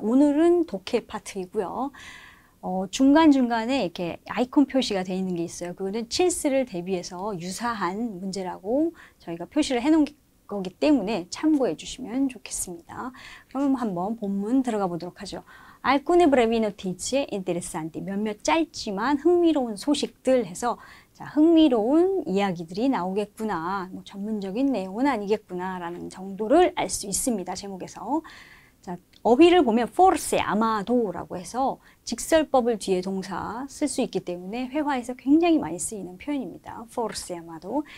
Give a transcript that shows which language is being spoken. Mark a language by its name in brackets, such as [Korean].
[Korean] 오늘은 독해 파트이고요. 중간중간에 이렇게 아이콘 표시가 되어 있는 게 있어요. 그거는 칠스를 대비해서 유사한 문제라고 저희가 표시를 해놓은 거기 때문에 참고해 주시면 좋겠습니다. 그럼 한번 본문 들어가 보도록 하죠. [Italian] Alcune brevi notizie interessanti. [Korean] 몇몇 짧지만 흥미로운 소식들 해서 자, 흥미로운 이야기들이 나오겠구나. 뭐 전문적인 내용은 아니겠구나 라는 정도를 알 수 있습니다. 제목에서. 자, 어휘를 보면 forse, 아마도라고 해서 직설법을 뒤에 동사 쓸 수 있기 때문에 회화에서 굉장히 많이 쓰이는 표현입니다. forse, 아마도.